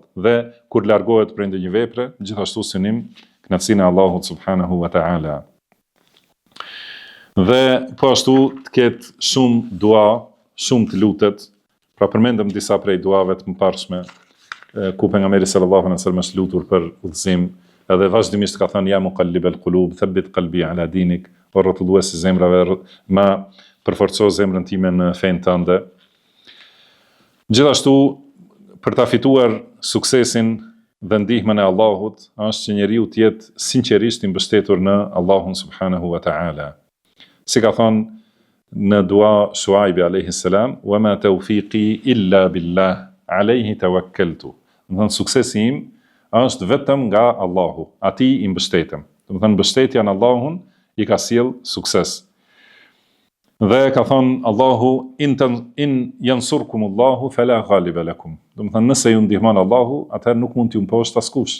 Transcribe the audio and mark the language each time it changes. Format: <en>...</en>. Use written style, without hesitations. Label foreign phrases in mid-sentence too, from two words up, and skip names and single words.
<sq>Dhe kur largohet prej ndonjë vepre, gjithashtu synim kënaqësinë e Allahut</sq> <ar>سبحانه وتعالى.</ar> <sq>Dhe po ashtu të ketë shumë dua, shumë të lutet. Pra përmendëm disa prej duave të mëparshme, ku pejgamberi</sq> <ar>صلى الله عليه وسلم</ar> <sq>është lutur për udhëzim, edhe vazhdimisht ka thënë</sq> <ar>يا مقلب القلوب ثبت قلبي على دينك,</ar> <sq>o rrotullues i zemrave, ma përforco zemrën time në fenë tënde. Gjithashtu, për ta fituar suksesin dhe ndihmën e Allahut, është që njeriu të jetë sinqerisht i mbështetur në Allahun</sq> <ar>سبحانه وتعالى.</ar> <sq>Si ka thonë në dua Shuaibi</sq> <ar>عليه السلام, وما توفيقي إلا بالله عليه توكلت.</ar> <sq>Do të thënë suksesi im është vetëm nga Allahu, atij i mbështetem. Do të thënë mbështetja në Allahun i ka sjell sukses. Dhe ka thonë Allahu</sq> <ar>إن ينصركم الله فلا غالب لكم.</ar> <sq>Do të thënë nëse ju ndihmon Allahu, atëherë nuk mund t'ju mposhtë askush.</sq>